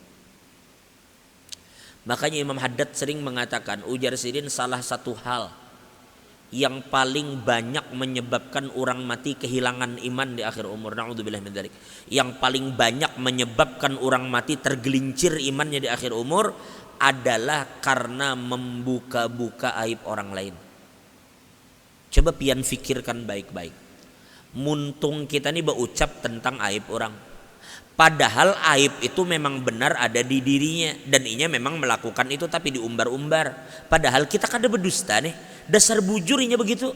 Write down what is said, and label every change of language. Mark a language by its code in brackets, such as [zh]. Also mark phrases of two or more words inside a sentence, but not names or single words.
[id] Makanya Imam Haddad sering mengatakan, ujar sidin salah satu hal yang paling banyak menyebabkan orang mati kehilangan iman di akhir umur. [ar] نعوذ بالله من ذلك. [id] Yang paling banyak menyebabkan orang mati tergelincir imannya di akhir umur adalah karena membuka-buka aib orang lain. [bjn] Coba pian fikirkan baik-baik. Muntung kita nih berucap tentang aib orang. Padahal aib itu memang benar ada di dirinya dan inya memang melakukan itu tapi diumbar-umbar. Padahal kita kada berdusta nih. Dasar bujur inya begitu.